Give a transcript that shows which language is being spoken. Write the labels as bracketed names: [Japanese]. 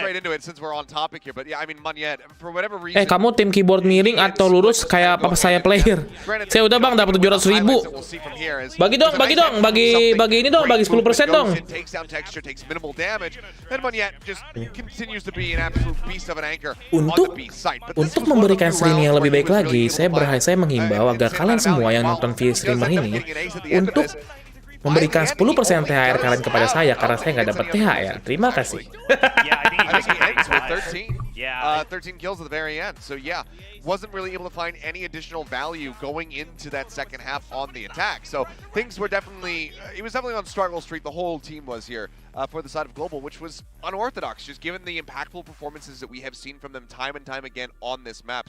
[English] straight into it since we're on topic here. But yeah, I mean, Monyet, for whatever reason. [Indonesian] Kamu tim keyboard miring atau lurus kayak apa saya player? Saya udah Bang dapat 700.000. Bagi dong, bagi ini dong, bagi 10% dong. [English] Takes down texture, takes minimal damage, and Monyet just continues to be an absolute beast of an anchor on the B site. [Indonesian] Untuk memberikan streaming yang lebih baik lagi, saya menghimbau agar kalian semua yang nonton video streamer ini untuk memberikan 10% THR kalian kepada saya karena saya nggak dapat THR. Terima kasih. [English] Yeah, I think he ends with 13. Yeah, 13 kills at the very end. So yeah, wasn't really able to find any additional value going into that second half on the attack. So things were definitely, it was definitely on struggle street. The whole team was here for the side of Global, which was unorthodox, just given the impactful performances that we have seen from them time and time again on this map.